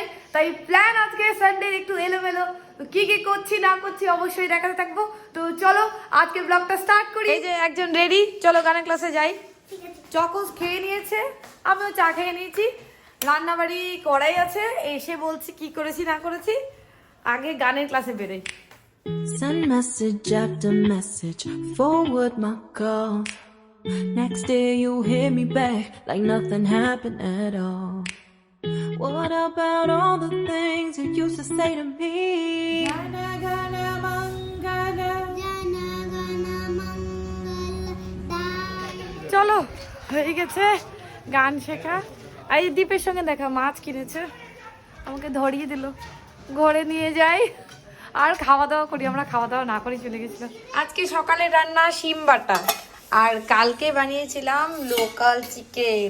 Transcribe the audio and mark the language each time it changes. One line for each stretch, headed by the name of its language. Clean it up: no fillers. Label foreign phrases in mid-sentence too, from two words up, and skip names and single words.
Bangla: তাই প্ল্যান আজকে সানডে একটু এলোমেলো, কি কি করছি না করছি অবশ্যই দেখাতে থাকবো। তো চলো আজকে ব্লগটা স্টার্ট করি। এই যে একজন রেডি, চলো গানের ক্লাসে যাই। চকোস খেয়ে নিয়েছে, আমিও চা খেয়ে নিয়েছি, রান্নাবাড়ি করাই আছে, এসে বলছি কি করেছি না করেছি। আগে গানের ক্লাসে বেরোই।
English: Send message after message, forward my calls. Next day you hit me back like nothing happened at all. What about all the things you used to say to me?
Sanskrit: गण गण मङ्गल, गण गण मङ्गल.
Bangla: চলো, হয়ে গেছে গান শেখা। এই দীপের সঙ্গে দেখা, মাছ কিনেছে, আমাকে ধরিয়ে দিল, ঘরে নিয়ে যাই আর খাওয়া দাওয়া করি। আমরা খাওয়া দাওয়া না করে চলে গেছিলাম। আজকে সকালে রান্না শিম বাটা, আর কালকে বানিয়েছিলাম
English: local chicken.